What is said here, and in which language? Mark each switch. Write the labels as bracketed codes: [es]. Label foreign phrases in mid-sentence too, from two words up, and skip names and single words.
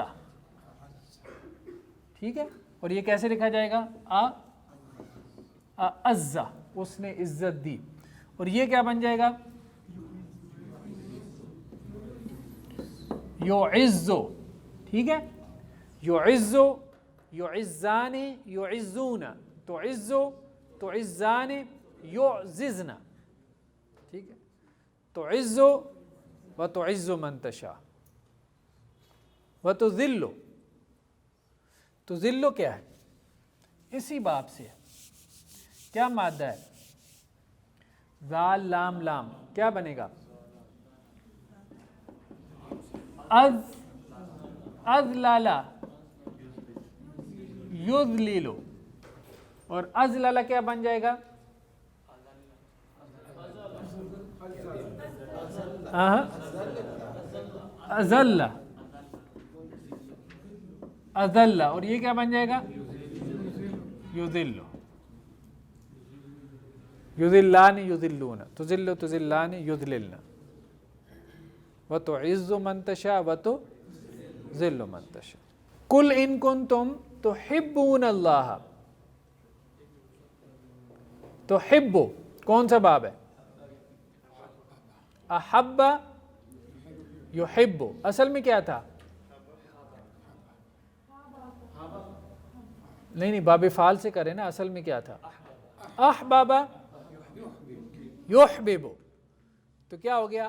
[ur] ٹھیک ہے. اور یہ کیسے لکھا جائے گا؟ اعزا اس نے عزت دی. اور یہ کیا بن جائے گا؟ یعزو. ٹھیک ہے. [ar] یعزو یعزان یعزون. تعزو تعزان یعززن. [ur] ٹھیک ہے. [ar] تعزو وتعز من تشاء وتذل. [ur] تذل کیا ہے؟ اسی باب سے ہے. کیا مادہ ہے؟ ذال لام لام. کیا بنے گا؟ [ar] اذلل یذلل. [ur] اور اذلل کیا بن جائے گا؟ [ar] أذلّ، أذلّ, [ur] اور یہ کیا بن جائے گا? [ar] يذلّ، يذلّان يذلّون، تذلّ تذلّان يذللن, وتعز من تشاء وتذل من تشاء. قل إن كنتم تحبون الله, [ur] تحب کون سا باب ہے? [ar] أحبّ يحبّ, [ur] اصل میں کیا تھا? نہیں، بابِ فعل سے کریں نا، اصل میں کیا تھا? [ar] أحبب يحبب, [ur] تو کیا ہو گیا?